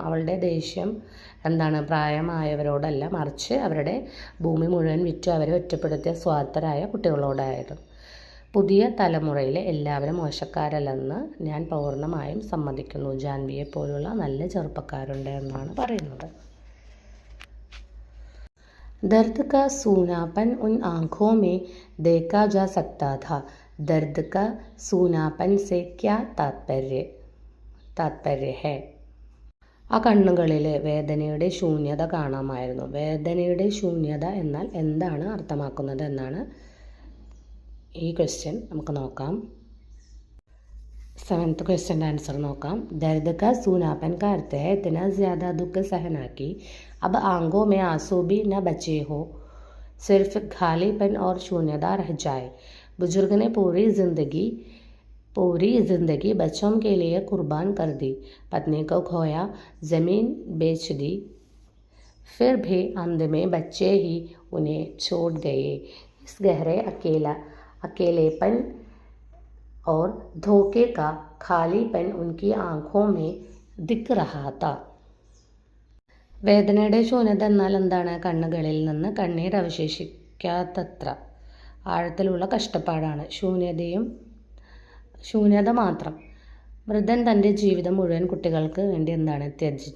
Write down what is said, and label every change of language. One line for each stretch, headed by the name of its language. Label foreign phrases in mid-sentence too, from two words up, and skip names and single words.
Malayalam: അവളുടെ ദേഷ്യം എന്താണ് പ്രായമായവരോടല്ല, മറിച്ച് അവരുടെ ഭൂമി മുഴുവൻ വിറ്റ് അവരെ ഒറ്റപ്പെടുത്തിയ സ്വാർത്ഥരായ കുട്ടികളോടായിരുന്നു. പുതിയ തലമുറയിലെ എല്ലാവരും മോശക്കാരല്ലെന്ന് ഞാൻ പൂർണ്ണമായും സമ്മതിക്കുന്നു. ജാൻവിയെ പോലുള്ള നല്ല ചെറുപ്പക്കാരുണ്ട് എന്നാണ് പറയുന്നത്.
Hindi: दर्द का सूनापन उन आँखों में देखा जा सकता था. दर्द का सूनापन से क्या तात्पर्य है?
Malayalam: ആ കണ്ണുകളിൽ വേദനയുടെ ശൂന്യത കാണാമായിരുന്നു. വേദനയുടെ ശൂന്യത എന്നാൽ എന്താണ് അർത്ഥമാക്കുന്നത് എന്നാണ് ഈ ക്വസ്റ്റ്യൻ. നമുക്ക് നോക്കാം.
English: 7th question answer നോക്കാം.
Hindi: दर्द का सूनापन का अर्थ है इतना ज़्यादा दुख सहना कि अब आंखों में आंसू भी न बचे हो, सिर्फ खालीपन और शून्यता रह जाए. बुजुर्ग ने पूरी ज़िंदगी बच्चों के लिए कुर्बान कर दी. पत्नी को खोया, ज़मीन बेच दी, फिर भी अंत में बच्चे ही उन्हें छोड़ गए. इस गहरे अकेलेपन और धोखे का खालीपन उनकी आंखों में दिख रहा था.
Malayalam: വേദനയുടെ ശൂന്യത എന്നാൽ എന്താണ്? കണ്ണുകളിൽ നിന്ന് കണ്ണീർ അവശേഷിക്കാത്തത്ര ആഴത്തിലുള്ള കഷ്ടപ്പാടാണ്. ശൂന്യത മാത്രം. വൃദ്ധൻ തൻ്റെ ജീവിതം മുഴുവൻ കുട്ടികൾക്ക് വേണ്ടി എന്താണ് ത്യജിച്ചു.